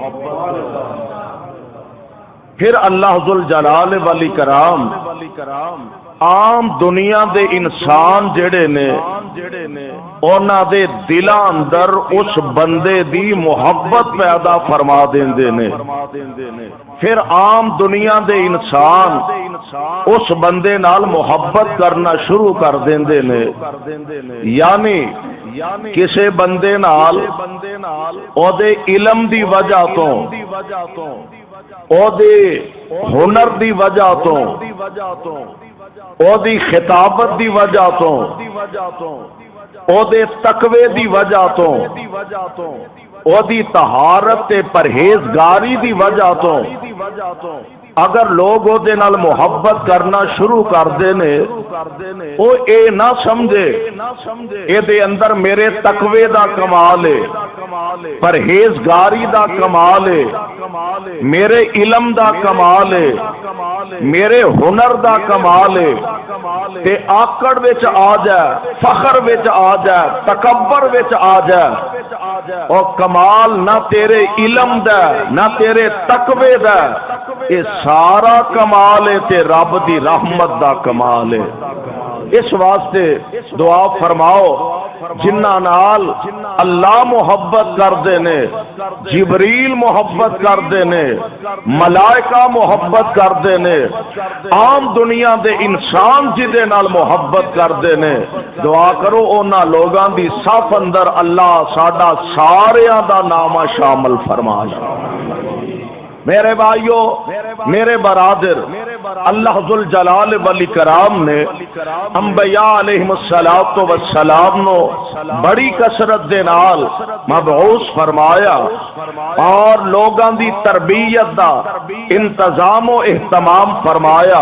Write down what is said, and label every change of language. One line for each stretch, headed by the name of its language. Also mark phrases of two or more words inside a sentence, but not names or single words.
Punjabi: پھر اللہ ذوالجلال والاکرام عام دنیا دے انسان جڑے نے اونا دے دلاں اندر اس بندے دی محبت پیدا فرما دیندے نے۔ پھر عام دنیا دے انسان اس بندے نال محبت کرنا شروع کر دیندے نے، یعنی کسے بندے نال او دے علم دی وجہ تو، او دے ہنر دی وجہ تو، او دی خطابت دی وجہ تو، او دے تقوی دی وجہ تو، او دی طہارت تے پرہیزگاری دی وجہ تو اگر لوگ او دے نال محبت کرنا شروع کر دینے، او اے نہ سمجھے اے دے اندر میرے تقوی دا کمال ہے، پرہیزگاری دا کمال ہے، میرے علم دا کمال ہے، میرے ہنر دا کمال ہے، تے آکڑ وچ آ جائے، فخر وچ آ جائے، تکبر وچ آ جائے، اور کمال نہ تیرے علم دا نہ تیرے تقوی دا، یہ سارا کمال ہے تے رب دی رحمت دا کمال ہے۔ اس واسطے دعا فرماؤ جنہ نال اللہ محبت کردے نے، جبریل محبت کردے نے، ملائکہ محبت کردے نے، عام دنیا دے انسان جدے نال محبت کردے نے، دعا کرو اونا لوگاں دی صف اندر اللہ ساڈا ساریاں دا نامہ شامل فرما لے۔ میرے بھائیو، میرے برادر، اللہ ذوالجلال والاکرام نے انبیاء علیہم السلام نو بڑی کثرت دے نال مبعوث فرمایا اور لوگاں دی تربیت دا انتظام و اہتمام فرمایا۔